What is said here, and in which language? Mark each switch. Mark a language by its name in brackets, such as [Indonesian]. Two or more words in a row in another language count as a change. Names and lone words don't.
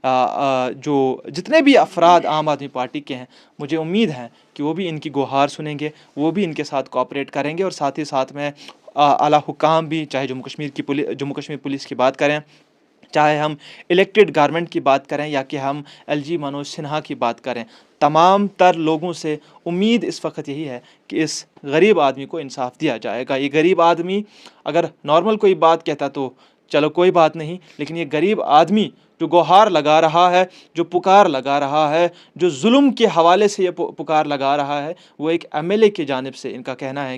[Urdu] جو جتنے بھی افراد عام آدمی پارٹی کے ہیں مجھے امید ہے کہ وہ بھی ان کی گوہار سنیں گے وہ بھی ان کے ساتھ کوآپریٹ کریں گے اور ساتھ ہی ساتھ میں اعلیٰ حکام بھی چاہے جموں کشمیر پولیس کی بات کریں چاہے ہم الیکٹڈ گورنمنٹ کی بات کریں یا کہ ہم ایل جی منوج سنہا کی بات کریں تمام تر لوگوں سے امید اس وقت یہی ہے کہ اس غریب آدمی کو انصاف دیا جائے گا یہ غریب آدمی اگر نارمل کوئی بات کہتا تو چلو کوئی بات نہیں لیکن یہ غریب آدمی جو گوہار لگا رہا ہے جو پکار لگا رہا ہے جو ظلم کے حوالے سے یہ پکار لگا رہا ہے وہ ایک ایم ایل اے کی جانب سے ان کا کہنا ہے